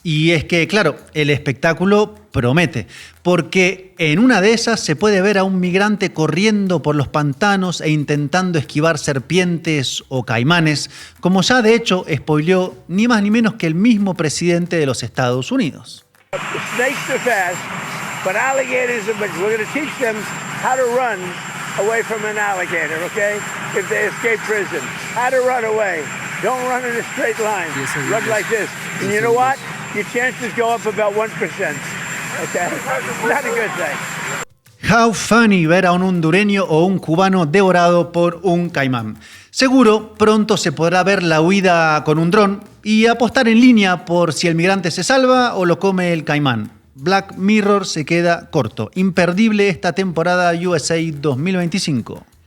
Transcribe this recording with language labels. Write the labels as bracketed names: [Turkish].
[Spanish] Y es que, claro, el espectáculo promete, porque en una de esas se puede ver a un migrante corriendo por los pantanos e intentando esquivar serpientes o caimanes, como ya de hecho spoileó ni más ni menos que el mismo presidente de los Estados Unidos. [English] Snakes are fast, but alligators are big. We're going to teach them how to run away from an alligator, okay? If they escape prison. How to run away. Don't run in a straight line. Run like this. And you know what? Your chances go up about 1%. Okay? Not a good thing. How funny [Spanish] ver a un hondureño o un cubano devorado por un caimán. Seguro pronto se podrá ver la huida con un dron y apostar en línea por si el migrante se salva o lo come el caimán. Black Mirror se queda corto. Imperdible esta temporada USA 2025.